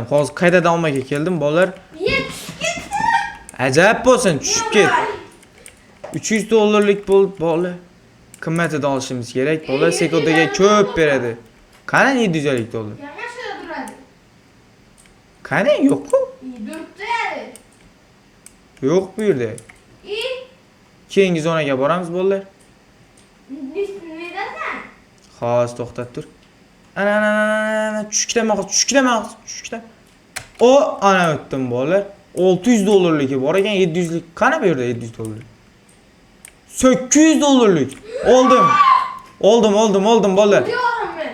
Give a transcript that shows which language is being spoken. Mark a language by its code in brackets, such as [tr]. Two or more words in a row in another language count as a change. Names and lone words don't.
[uz] Hozir qaytadan olmaga keldim, bolalar. [tr] Ye düşüp gitti. [uz] Ajab bo'lsin, tushib ket. 300 dollarlik bola. Qimmatini olishimiz kerak. Bola sekundaga ko'p beradi. Qani 750 dollar? [tr] Yana şöyle dur hadi. [uz] Qani yo'q-ku? [tr] İyi dörtte yani. [uz] Yo'q bu yerda. [tr] İyi. [uz] Keyingi zonaga boramiz, bolalar. [tr] Neden sen? [uz] Hozir to'xtab tur. Ana, tushib ketaman. O, ana o'tdim bolalar. 600 dollarligi bor ekan, 700lik. Qani bu yerda 700 dollar? 800 dollarlik. Oldim bolalar. [tr] Diyorum ben.